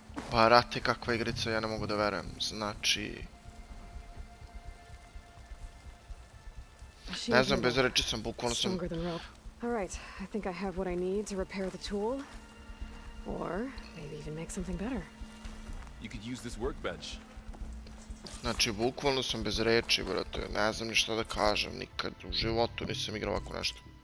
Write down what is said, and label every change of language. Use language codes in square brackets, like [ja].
[sr] Pa rate, kakva igrica, ja ne mogu da verujem. Znači... Ne znam, bez reči sam, bukvalno sam... [en] Alright, I think I have what I need to repair the tool. Or maybe even make something better. You could use this workbench. [sr] Znači, bukvalno sam bez reči, brate. Ne znam ni šta da kažem, nikad u životu nisam igrao ovako nešto.